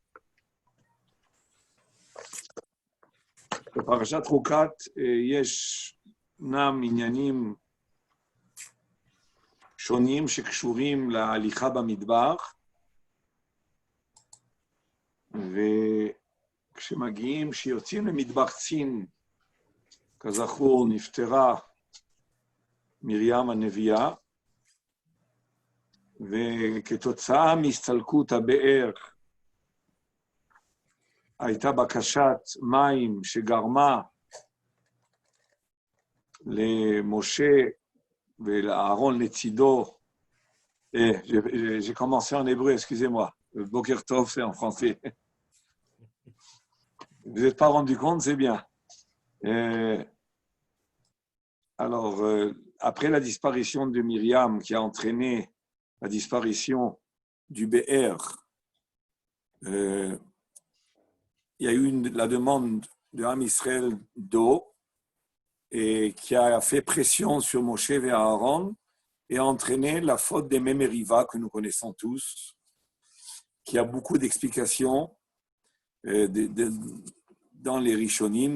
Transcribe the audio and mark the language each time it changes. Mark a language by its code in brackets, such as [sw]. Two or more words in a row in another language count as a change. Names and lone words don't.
[he] בפרשת חוקת ישנם עניינים שונים שקשורים להליכה במדבר, וכשמגיעים, שיוצאים למדבר צין, כזכור, נפטרה מרים הנביאה, וכתוצאה מהסתלקות הבאר, הייתה בקשת מים שגרמה למשה ולאהרון לצידו. [fr] J'ai commencé en hébreu, excusez-moi. [he] בוקר טוב, [fr] c'est en français. Vous n'êtes pas rendu compte, c'est bien. Alors, après la disparition de Myriam, qui a entraîné la disparition du Be'er, il y a eu la demande de Am Israël d'eau, et qui a fait pression sur Moshe et Aaron, et a entraîné la faute des Mémériva, que nous connaissons tous, qui a beaucoup d'explications dans les Rishonim.